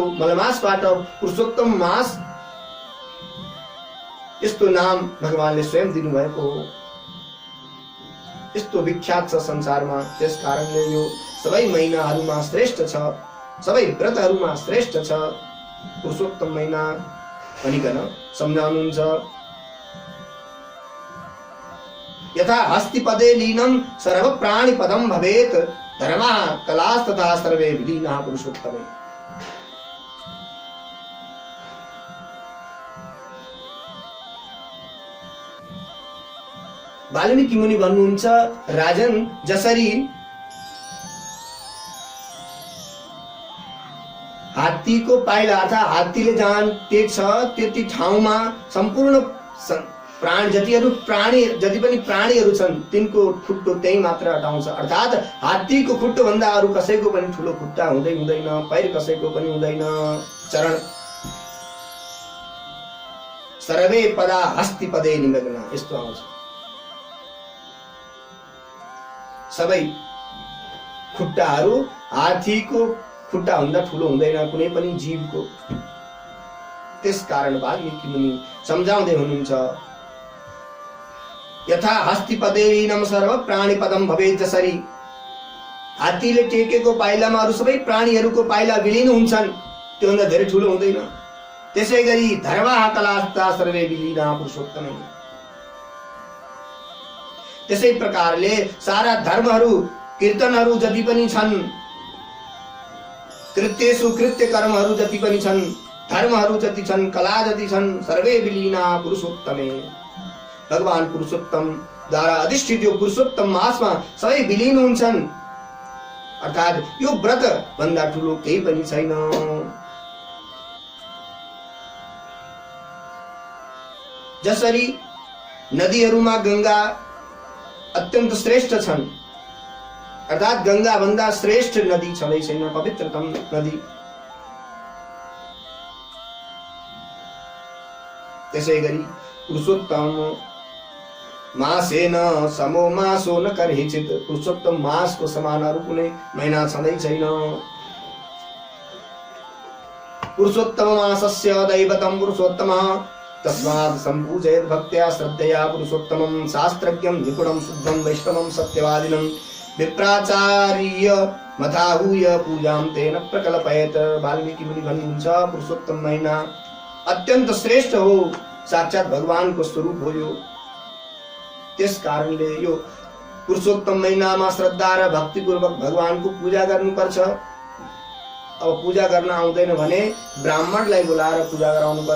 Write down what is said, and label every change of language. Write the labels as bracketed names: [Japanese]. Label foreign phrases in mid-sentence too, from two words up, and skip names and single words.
[Nepali] मलमासबाट पुरुषोत्तम मास यस्तो नाम भगवानले स्वयं दिनुभएको हो। यस्तो विख्यात छ संसारमा। त्यस कारणले यो सबै महिनाहरूमा श्रेष्ठ छ, सबै व्रतहरूमा श्रेष्ठ छ पुरुषोत्तम महिना भनिकन सम्झाउनुहुन्छ। [Sanskrit] यथा हस्तिपदे लीनं सर्व प्राणी पदम भवेत् धर्मा कलास् तथा सर्वे विलीना पुरुषोत्तमे। [Nepali] वाल्मीकि मुनि भन्नुहुन्छ, राजन जसरी हात्तीको पाइला अर्थात् हात्तीले जहाँ टेक्छ त्यति ठाउँमा सम्पूर्ण प्राण जति पनि प्राणीहरू छन् तिनको खुट्टो त्यही मात्र हटाउँछ। अर्थात् हात्तीको खुट्टो भन्दा अरू कसैको पनि ठुलो खुट्टा हुँदैन, पैर कसैको पनि हुँदैन। [Sanskrit] चरण सर्वे पदा हस्ति पदे निमग्ना [Nepali] यस्तो आउँछ। सबै खुट्टाहरू हात्तीको खुट्टा भन्दा ठुलो हुँदैन कुनै पनि जीवको। त्यस कारण वाल्मीकि मुनि सम्झाउँदै हुनुहुन्छ, [Sanskrit] यथा हस्तिपदेन सर्व प्राणी पदम भवेत् [Nepali] जसरी हात्तीले टेकेको पाइलामा अरू सबै प्राणीहरूको पाइला विलीन हुन्छन् त्योभन्दा धेरै ठुलो हुँदैन, त्यसै गरी [Sanskrit] धर्माः कलास्ता सर्वे विलीना पुरुषोत्तमे। [Nepali] त्यसै प्रकारले सारा धर्महरू कीर्तनहरू जति पनि छन्, [Sanskrit] कृत्येषु कृत्य [Nepali] कर्महरू जति पनि छन्, धर्महरू जति छन्, कला जति छन्, [Sanskrit] सर्वे विलीना पुरुषोत्तमे। [Nepali] भगवान पुरुषोत्तम द्वारा अधिष्ठित यो पुरुषोत्तम मासमा सबै विलीन हुन्छन्। अर्थात् यो व्रत भन्दा ठुलो केही पनि छैन। जसरी नदीहरूमा गंगा अत्यन्त श्रेष्ठ छन्, अर्थात् गंगा भन्दा श्रेष्ठ नदी छँदै छैन, पवित्रतम नदी। त्यसै गरी [Sanskrit] पुरुषोत्तम मासेन समो मासो न कर्हिचित्, [Nepali] पुरुषोत्तम मासको समान अरू कुनै महिना छँदै छैन। [Sanskrit] पुरुषोत्तम मासस्य दैवतं पुरुषोत्तमः तस्मात् सम्पूजयेत् भक्त्या श्रद्धया पुरुषोत्तमं। शास्त्रज्ञं निपुणं शुद्धं वैष्णवं सत्यवादिनं विप्राचार्य मथाहूय पूजां तेन प्रकल्पयेत्। [Nepali] वाल्मीकि मुनि भन्नुहुन्छ, पुरुषोत्तम महिना अत्यन्त श्रेष्ठ हो, साक्षात् भगवानको स्वरूप हो यो। त्यस कारणले यो पुरुषोत्तम महिनामा श्रद्धा र भक्तिपूर्वक भगवानको पूजा गर्नुपर्छ। अब पूजा गर्न आउँदैन भने ब्राह्मणलाई बोलाएर पूजा गराउनु पर्छ।